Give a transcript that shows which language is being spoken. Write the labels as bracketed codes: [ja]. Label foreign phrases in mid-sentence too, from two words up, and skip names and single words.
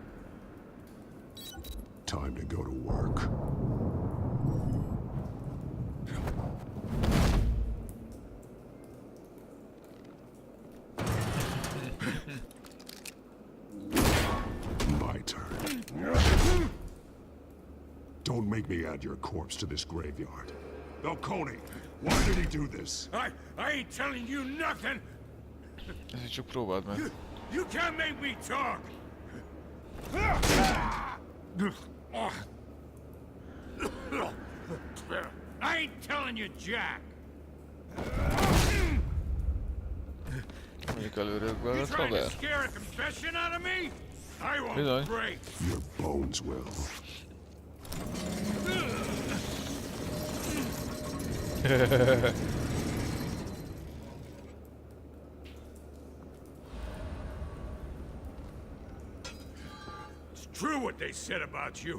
[en] Time to go to work. My turn. Don't make me add your corpse to this graveyard. Falcone, why did he do this? I ain't telling you nothing. [hu] Ez így csak próbáld meg. [en] You can't make me talk. I ain't telling you, Jack. [hu] Mondjuk előrébb [en] You [hu] veled, [en] trying to [hu] haver. [en] scare a confession out of me? I won't [hu] Bizony. [en] break. Your bones will. It's true what they said about you.